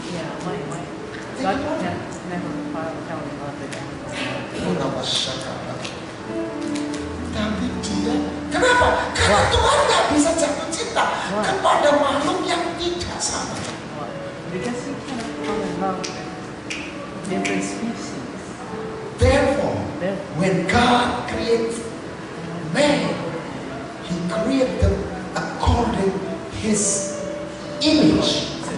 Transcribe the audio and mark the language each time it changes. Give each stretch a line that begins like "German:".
English: Yeah, God never fell in love with them.
Indonesian: Kenapa syakala? Tapi dia, kenapa? Karena Tuhan nggak bisa jatuh cinta kepada makhluk yang tidak sama.
English: Because you cannot fall in love with different species. Therefore, Therefore, when God creates man, He created them according His image.